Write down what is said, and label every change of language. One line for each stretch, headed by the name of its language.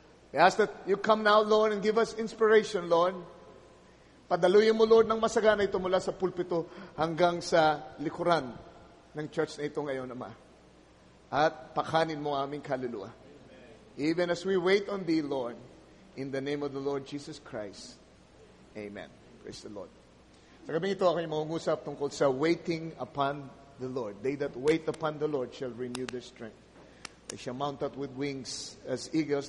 English: We ask that you come now, Lord, and give us inspiration, Lord.
Filipino: Padaluyin mo, Lord, ng masagana ito mula sa pulpito hanggang sa likuran ng church na ito ngayon, Ama. At pakanin mo aming kaluluwa.
English: Even as we wait on Thee, Lord, in the name of the Lord Jesus Christ. Amen. Praise the Lord.
Filipino: Sa gabing ito, ako yung mangungusap tungkol sa
English: waiting upon the Lord. They that wait upon the Lord shall renew their strength. They shall mount up with wings as eagles.